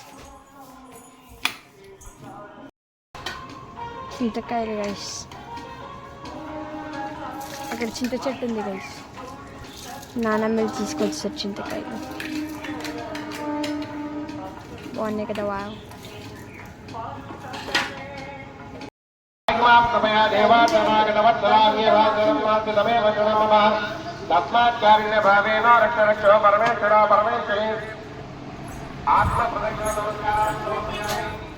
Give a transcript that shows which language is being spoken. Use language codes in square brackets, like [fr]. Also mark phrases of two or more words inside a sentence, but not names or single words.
[te] చింతకాయలు గైస్, అక్కడ చింత చెట్టు ఉంది గైస్. నానమ్మ తీసుకొచ్చారు చింతకాయలు. బాగున్నాయి కదా. వావ్. [sa] तस्मात्कार्य भावेन रक्ष रक्षो परमेश्वर परमेश्वरी आत्म प्रदक्षिण नमस्कार